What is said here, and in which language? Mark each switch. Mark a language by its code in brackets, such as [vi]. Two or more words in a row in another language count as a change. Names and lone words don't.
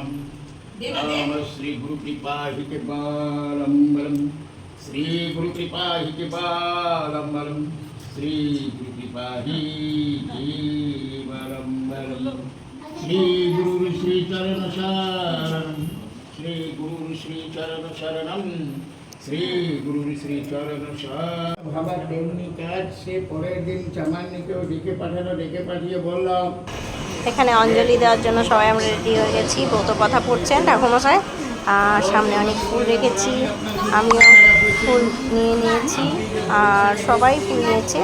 [sa] नम श्री गुरु कृपा हि कृपालंबरम, श्री गुरु कृपा हि कृपालंबरम, श्री गुरु कृपा हि केवलंबरम। श्री गुरु श्री चरण शरणम, श्री गुरु श्री चरण शरणम, श्री गुरु श्री चरण शरण। [bn] ভাবা তেমনি কাজ সে পরের দিন চামান্নিকেও ডেকে পাঠিয়ে বললাম। এখানে অঞ্জলি দেওয়ার জন্য সবাই আমরা রেডি হয়ে গেছি। ব্রত কথা পড়ছেন ঠাকুরমশাই আর সামনে অনেক ফুল রেখেছি, আমিও ফুল নিয়ে নিয়েছি আর সবাই ফুল নিয়েছে।